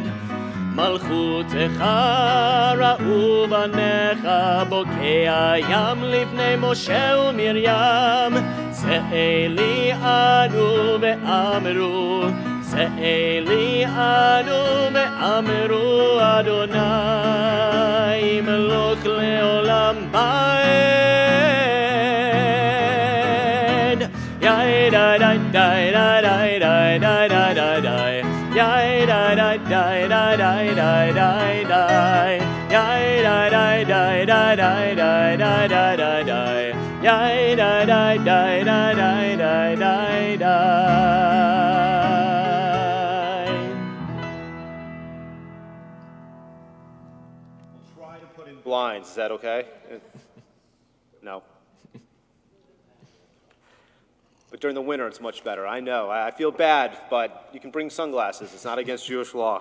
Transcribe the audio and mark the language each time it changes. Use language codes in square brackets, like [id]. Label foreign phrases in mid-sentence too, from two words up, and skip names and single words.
[he] מלכותך ראו בניך, בוקע ים לפני משה ומרים, זה אלי אנו ואמרו, זה אלי אנו ואמרו, אדוני מלוך לעולם ועד. יאי די די די די די די די די די, יאי די די די די די די די די, יאי די די די די די די די די די די, יאי די די די די די די די די. [en] Blinds, is that okay? No. But during the winter, it's much better. I know. I feel bad, but you can bring sunglasses. It's not against Jewish law.